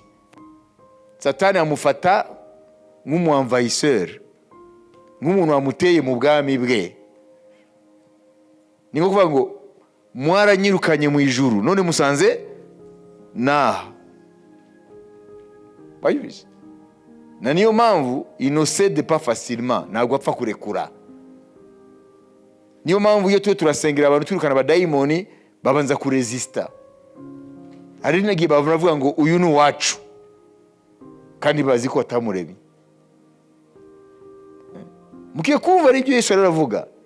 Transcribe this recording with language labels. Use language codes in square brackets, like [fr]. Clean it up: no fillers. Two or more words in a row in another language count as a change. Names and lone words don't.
[rw] Satani amufata nk'umuenvahisseur, nk'umuntu wamuteye mu bwami bwe. Ni kuvuga ngo mwaranyirukanye mu ijuru, none musanze naha. Wayumvise? Na niyo mpamvu [fr] il ne cède pas facilement, [rw] ntabwo apfa kurekura. Niyo mpamvu iyo turasengera abantu turukana abadayimoni babanza kuresista. Hari nagiye bavuga ngo uyu ni uwacu, kandi bazi ko atamuremye. Mukiye kumva ari byo Yesu aravuga.